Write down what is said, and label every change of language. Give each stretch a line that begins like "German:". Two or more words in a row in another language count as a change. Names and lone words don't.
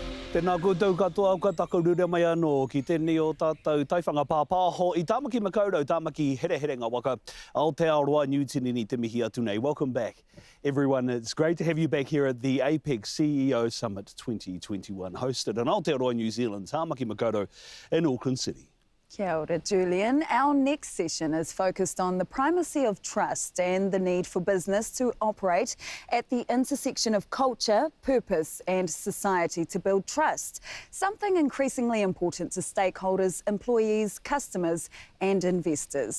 Māori: Tēnā koutou katoa au ka takarura mai anō ki tēnei o tātou taiwhanga pāpāho i tāmaki makaurau, tāmaki hereherenga waka Aotearoa New Tinini te mihi atu nei.
English: Welcome back, everyone. It's great to have you back here at the APEC CEO Summit 2021, hosted in Aotearoa New Zealand, tāmaki makaurau in Auckland City.
Māori: Kia ora, Julian.
English: Our next session is focused on the primacy of trust and the need for business to operate at the intersection of culture, purpose and society to build trust, something increasingly important to stakeholders, employees, customers and investors.